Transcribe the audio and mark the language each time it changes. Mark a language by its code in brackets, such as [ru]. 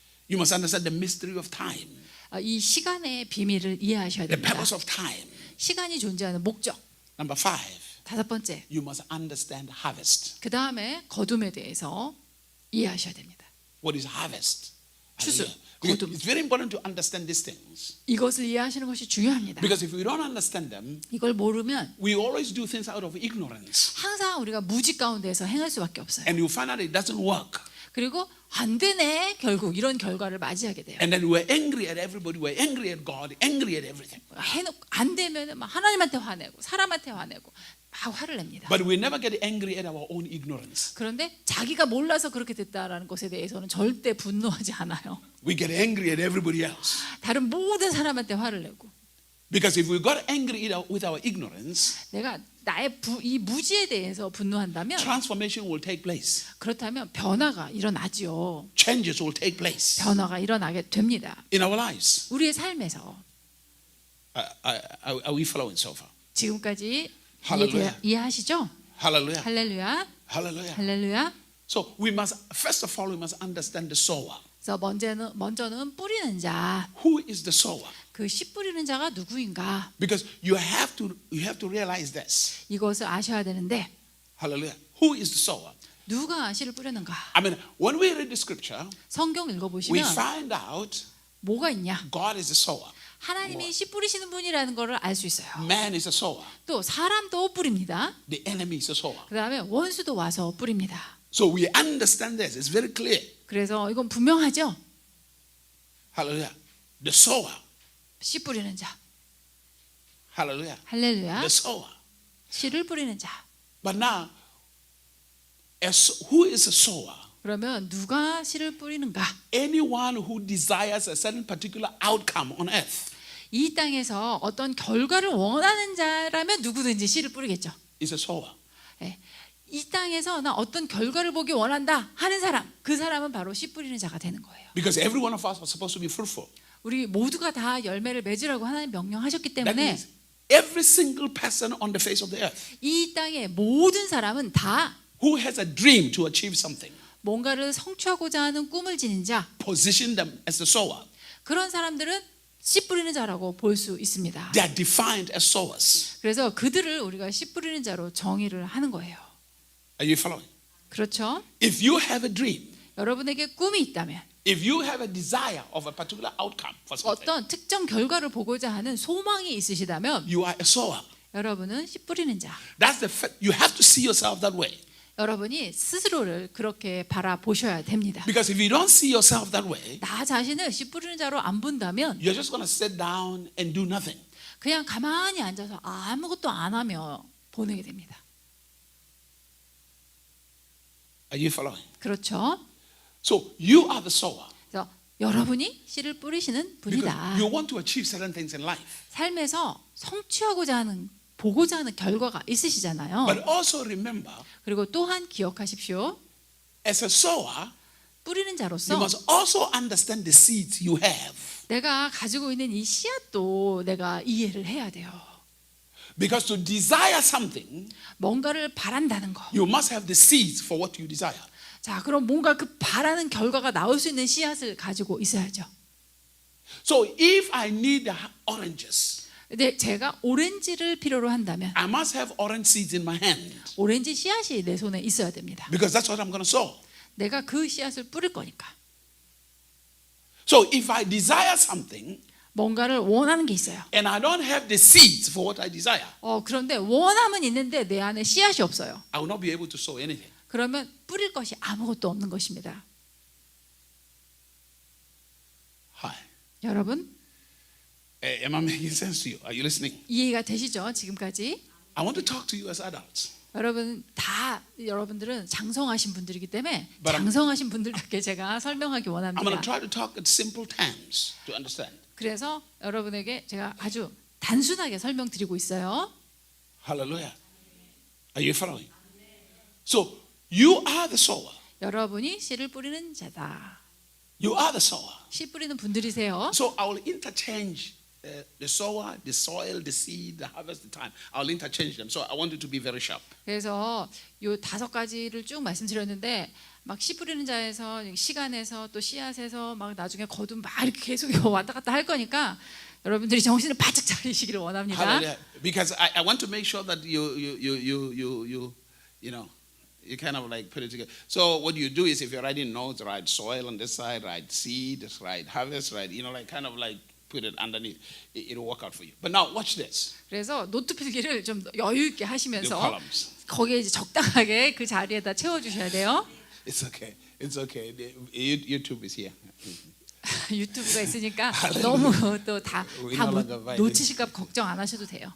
[en] You must understand the mystery of time. [ko] 이 시간의 비밀을 이해하셔야 [en] The [ko] 됩니다. [en] purpose of time. [ko] 시간이 존재하는 목적. [en] Number five. [ko] 다섯 번째, [en] You must understand harvest. [ko] 그 다음에 거둠에 대해서 이해하셔야 됩니다. [en] What is harvest? [ko] 추수, [en] Hallelujah. Because [ko] 거둠. [en] it's very important to understand these things. [ko] 이것을 이해하시는 것이 중요합니다. [en] Because if we don't understand them, [ko] 이걸 모르면 [en] we always do things out of ignorance. [ko] 항상 우리가 무지 가운데서 행할 수밖에 없어요. [en] And you find out it doesn't work. [ko] 그리고 안 되네 결국 이런 결과를 맞이하게 돼요. [en] And then we're angry at everybody. We're angry at God, angry at everything. [ko] 해놓고 안 되면 막 하나님한테 화내고 사람한테 화내고 막 화를 냅니다. [en] But we never get angry at our own ignorance. [ko] 그런데 자기가 몰라서 그렇게 됐다라는 것에 대해서는 절대 분노하지 않아요. [en] We get angry at everybody else. [ko] 다른 모든 사람한테 화를 내고 [en] Because if we got angry with our ignorance, [ko] 내가 나의 이 무지에 대해서 분노한다면 [en] transformation will take place. [ko] 그렇다면 변화가 일어나지요. [en] Changes will take place [ko] 변화가 일어나게 됩니다. [en] in our lives. [ko] 우리의 삶에서 [en] Are we following so far? [ko] 지금까지 할렐루야. 이해하시죠? [en] Hallelujah. [ko] 할렐루야. [en] Hallelujah. [ko] 할렐루야. [en] So we must, first of all, we must understand the sower. [ko] 그래서 먼저는 뿌리는 자. [en] Who is the sower? [ko] 그 씨 뿌리는 자가 누구인가? [en] Because you have to realize this. [ko] 이것을 아셔야 되는데 [en] Hallelujah. Who is the sower? [ko] 누가 씨를 뿌렸는가? [en] I mean, when we read the scripture, [ko] 성경 [en] we [ko] 읽어보시면 [en] find out [ko] 뭐가 있냐? [en] God is the sower. [ko] 하나님이 씨 뿌리시는 분이라는 것을 알 수 있어요. [en] Man is a sower. [ko] 또 사람도 뿌립니다. [en] The enemy is a sower. [ko] 그 다음에 원수도 와서 뿌립니다. [en] So we understand this. It's very clear. [ko] 그래서 이건 분명하죠? [en] Hallelujah. The sower. [ko] 씨 뿌리는 자. [en] Hallelujah. [ko] 할렐루야. [en] The sower. [ko] 씨를 뿌리는 자. [en] But now, who is a sower? [ko] 그러면 누가 씨를 뿌리는가? [en] Anyone who desires a certain particular outcome on earth [ko] 이 땅에서 어떤 결과를 원하는 자라면 누구든지 씨를 뿌리겠죠. [en] is a sower. [ko] 예. 이 땅에서 나 어떤 결과를 보기 원한다 하는 사람, 그 사람은 바로 씨 뿌리는 자가 되는 거예요. [en] Because every one of us was supposed to be fruitful. [ko] 우리 모두가 다 열매를 맺으라고 하나님 명령하셨기 [en] That [ko] 때문에 [en] means every single person on the face of the earth [ko] 이 땅의 모든 사람은 다 [en] who has a dream to achieve something, [ko] 뭔가를 성취하고자 하는 꿈을 지닌 자, [en] position them as the sower. [ko] 그런 사람들은 씨 뿌리는 자라고 볼 수 있습니다. [en] They are defined as sowers. [ko] 그래서 그들을 우리가 씨 뿌리는 자로 정의를 하는 거예요. [en] Are you following? [ko] 그렇죠? [en] If you have a dream, [ko] 여러분에게 꿈이 있다면, [en] if you have a desire of a particular outcome for something, [ko] 어떤 특정 결과를 보고자 하는 소망이 있으시다면 [en] you are a sower. [ko] 여러분은 씨 뿌리는 자. [en] That's the fact. You have to see yourself that way. [ko] 여러분이 스스로를 그렇게 바라보셔야 됩니다. [en] Because if you don't see yourself that way, [ko] 나 자신을 씨 뿌리는 자로 안 본다면 [en] you're just going to sit down and do nothing. [ko] 그냥 가만히 앉아서 아무것도 안 하며 보내게 됩니다. [en] Are you following? [ko] 그렇죠? [en] So you are the sower. [ko] 그래서 여러분이 씨를 뿌리시는 [en] Because [ko] 분이다. [en] you want to achieve certain things in life. [ko] 삶에서 성취하고자 하는 보고자 하는 결과가 있으시잖아요. [en] But also remember, [ko] 그리고 또한 기억하십시오. [en] as a sower, [ko] 뿌리는 [en] you [ko] 자로서 [en] must also understand the seeds you have. [ko] 내가 가지고 있는 이 씨앗도 내가 이해를 해야 돼요. [en] Because to desire something, [ko] 뭔가를 바란다는 거. [en] you must have the seeds for what you desire. [ko] 자, 그럼 뭔가 그 바라는 결과가 나올 수 있는 씨앗을 가지고 있어야죠. [en] So if I need the oranges, [ko] 근데 제가 오렌지를 필요로 한다면 [en] I must have orange seeds in my hand. [ko] 오렌지 씨앗이 내 손에 있어야 됩니다. [en] Because that's what I'm going to sow. [ko] 내가 그 씨앗을 뿌릴 거니까. [en] So if I desire something [ko] 뭔가를 원하는 게 있어요. [en] and I don't have the seeds for what I desire, [ko] 그런데 원함은 있는데 내 안에 씨앗이 없어요. [en] I will not be able to sow anything. [ko] 그러면 뿌릴 것이 아무것도 없는 것입니다. [en] Hi. [ko] 여러분 [en] Am I making sense to you? Are you listening? [ko] 이해가 되시죠? 지금까지 [en] I want to talk to you as adults. [ko] 여러분들은 장성하신 분들이기 때문에 [en] But I'm- [ko] 장성하신 분들께 제가 설명하기 [en] I'm going to [ko] 원합니다. [en] try to talk in simple terms to understand. [ko] 그래서 여러분에게 제가 아주 단순하게 설명드리고 있어요. [en] Hallelujah. Are you following? So you are the sower. [ko] 여러분이 씨를 뿌리는 자다. [en] You are the sower. [ko] 씨 뿌리는 분들이세요. [en] So I will interchange the sower, the soil, the seed, the harvest, the time. I'll interchange them. So I want you to be very sharp. [ko] 그래서 요 5가지를 쭉 말씀드렸는데 막 씨 뿌리는 자에서 시간에서 또 씨앗에서 막 나중에 거둔 막 이렇게 계속 왔다 갔다 할 거니까 여러분들이 정신을 바짝 차리시기를 원합니다. [en] Hallelujah. Because I want to make sure that you know, you kind of like put it together. So what you do is if you're writing notes, write soil on this side, write seed, write harvest, write, you know, like kind of like put it underneath. It'll work out for you. But now watch this. [ko] 그래서 노트 필기를 좀 여유 있게 [en] The [ko] 하시면서 [en] columns. [ko] 거기에 이제 적당하게 그 자리에다 채워 주셔야 돼요. [en] It's okay. It's okay. YouTube is here. [ko] 유튜브가 있으니까 너무 또 다 [en] We no longer buy it. [ko] 놓치실까 걱정 안 하셔도 돼요.